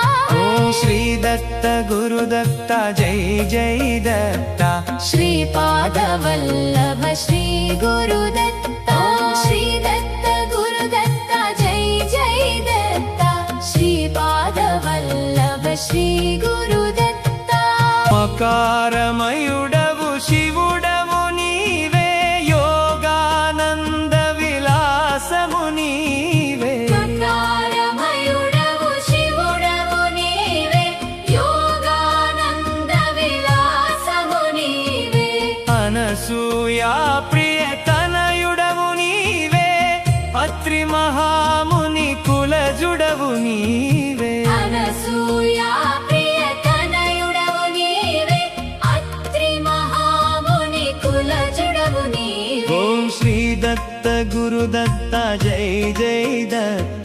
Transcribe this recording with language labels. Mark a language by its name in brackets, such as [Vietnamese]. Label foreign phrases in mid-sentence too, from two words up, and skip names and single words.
[Sanskrit] ओम श्री दत्त गुरुदत्ता जय जय दत्ता श्रीपादवल्लभ श्री गुरुदत्ता श्री दत्त गुरुदत्ता जय जय दत्ता श्रीपादवल्लभ श्री गुरुदत्ता [Telugu] మకారమయుడవు శివుడవు నీవే యోగానంద విలాసము నీవే మకారమయుడవు శివుడవు నీవే యోగానంద విలాసము నీవే అనసూయా ప్రియతనయుడవు నీవే అత్రి మహాముని కులజుడవు నీవే అనసూయా ప్రియతనయుడవు నీవే అత్రి మహాముని కులజుడవు నీవే [Sanskrit] ओं श्री दत्त गुरुदत्त जय जय दत्त